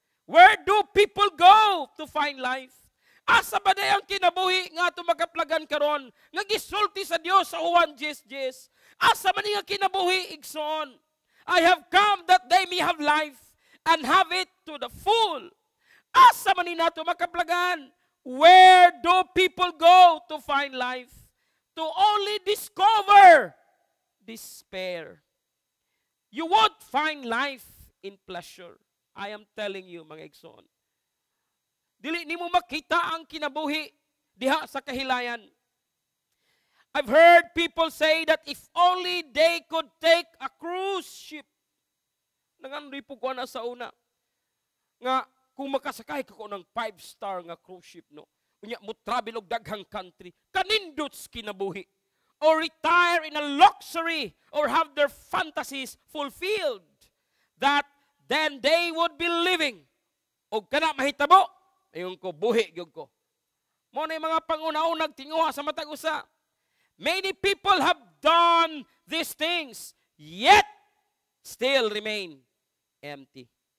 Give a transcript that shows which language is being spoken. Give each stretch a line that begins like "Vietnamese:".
English: Where do people go to find life?
Cebuano: Asa ba day ang kinabuhi nga atong makaplagan karon nga gisulti sa Dios sa Juan 10:10? Asa man nga kinabuhi igsoon?
English: I have come that they may have life and have it to the full.
Cebuano: Asa man nato makaplagan?
English: Where do people go to find life? To only discover despair. You won't find life in pleasure. I am telling you,
Cebuano: mga igsoon. Dili nimo makita ang kinabuhi diha sa kahilayan.
English: I've heard people say that if only they could take a cruise ship.
Cebuano: Nangandoy po ko na sa una. Nga, kung makasakay ka ko ng 5-star nga cruise ship, no? Unya mo travel og daghang country, kanindots kinabuhi.
English: Or retire in a luxury or have their fantasies fulfilled. That then they would be living.
Cebuano: O kana mahitabo, ayon ko, buhi gyud ko. Mo na mga panguna-unag tinguha sa matag usa.
English: Many people have done these things, yet still remain empty.